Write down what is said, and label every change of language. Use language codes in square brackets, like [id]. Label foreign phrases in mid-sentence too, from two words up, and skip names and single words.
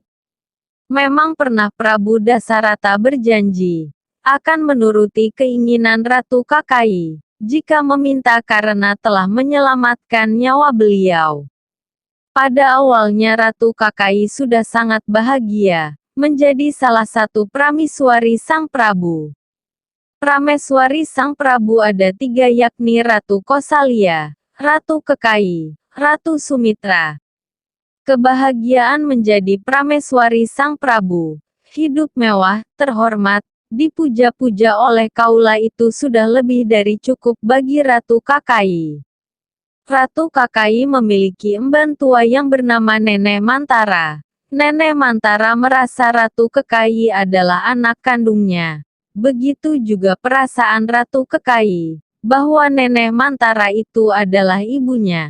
[id] Memang pernah Prabu Dasarata berjanji akan menuruti keinginan Ratu Kekayi jika meminta karena telah menyelamatkan nyawa beliau. Pada awalnya Ratu Kekayi sudah sangat bahagia, menjadi salah satu prameswari Sang Prabu. Prameswari Sang Prabu ada 3 yakni Ratu Kosalya, Ratu Kekayi, Ratu Sumitra. Kebahagiaan menjadi prameswari Sang Prabu, hidup mewah, terhormat, dipuja-puja oleh kaula itu sudah lebih dari cukup bagi Ratu Kekayi. Ratu Kekayi memiliki emban tua yang bernama Nenek Mantara. Nenek Mantara merasa Ratu Kekayi adalah anak kandungnya. Begitu juga perasaan Ratu Kekayi, bahwa Nenek Mantara itu adalah ibunya.